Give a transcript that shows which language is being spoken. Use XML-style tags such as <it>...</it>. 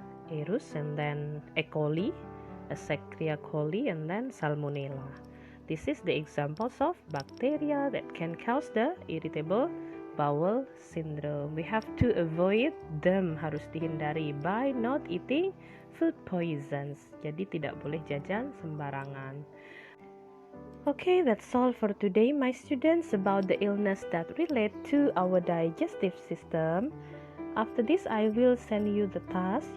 <en>aerus, and then E. coli, Escherichia coli, and then Salmonella. This is the examples of bacteria that can cause the irritable bowel syndrome. We have to avoid them,</en> <id>harus dihindari</id> <en>by not eating food poisons.</en> <id>Jadi tidak boleh jajan sembarangan.</id> <en>Okay, that's all for today, my students, about the illness that relate to our digestive system. After this, I will send you the task.</en>